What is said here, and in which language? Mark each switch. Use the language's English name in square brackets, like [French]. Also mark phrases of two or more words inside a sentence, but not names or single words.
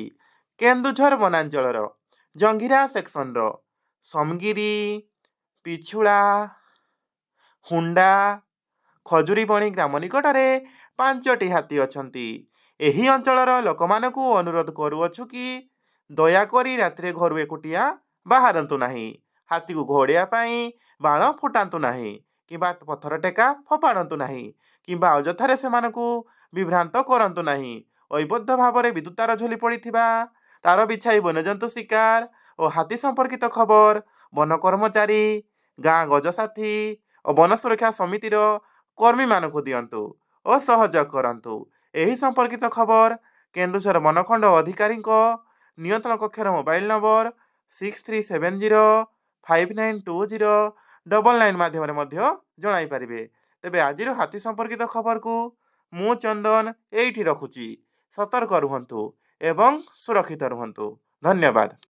[Odia] କେନ୍ଦୁଝର ବନାଞ୍ଚଳ ଜଙ୍ଗିରା ସେକ୍ସନ ସମଗିରି ପିଛୁଡ଼ା ହୁଣ୍ଡା ଖଜୁରୀବଣି ଗ୍ରାମ ନିକଟରେ 5ଟି ହାତୀ ଅଛନ୍ତି। ଏହି ଅଞ୍ଚଳର ଲୋକମାନଙ୍କୁ ଅନୁରୋଧ କରୁଅଛୁ କି ଦୟାକରି ରାତ୍ରେ ଘରୁ ଏକୁଟିଆ ବାହାରନ୍ତୁ ନାହିଁ। ହାତୀ କୁ ଘଉଡ଼ିବା ପାଇଁ ବାଣ ଫୁଟାନ୍ତୁ ନାହିଁ କିମ୍ବା ପଥର ଟେକା ଫୋପାଡ଼ନ୍ତୁ ନାହିଁ କିମ୍ବା ଅଯଥାରେ ସେମାନଙ୍କୁ ବିଭ୍ରାନ୍ତ କରନ୍ତୁ ନାହିଁ। ଅବୈଧ ଭାବରେ ବିଦ୍ୟୁତ ତାର ଝୁଲି ପଡ଼ିଥିବା ତାର ବିଛାଇ ବନ୍ୟଜନ୍ତୁ ଶିକାର ଓ ହାତୀ ସମ୍ପର୍କିତ ଖବର ବନ କର୍ମଚାରୀ ଗାଁ ଗଜସାଥୀ ଓ ବନ ସୁରକ୍ଷା ସମିତିର କର୍ମୀ ମାନଙ୍କୁ ଦିଅନ୍ତୁ ଓ ସହଯୋଗ କରନ୍ତୁ। ଏହି ସମ୍ପର୍କିତ ଖବର କେନ୍ଦୁଝର ବନଖଣ୍ଡ ଅଧିକାରୀ ନିୟନ୍ତ୍ରଣ କକ୍ଷର ମୋବାଇଲ ନମ୍ବର 6370592099 ମାଧ୍ୟମ ଜଣାଇ ପାରିବେ। ତେବେ ଆଜିର ହାତୀ ସମ୍ପର୍କିତ ଖବର କୁ ମୁଁ ଚନ୍ଦନ ଏଠି ରଖୁଛି। ସତର୍କ ରୁହନ୍ତୁ ଏବଂ ସୁରକ୍ଷିତ ରୁହନ୍ତୁ। ଧନ୍ୟବାଦ।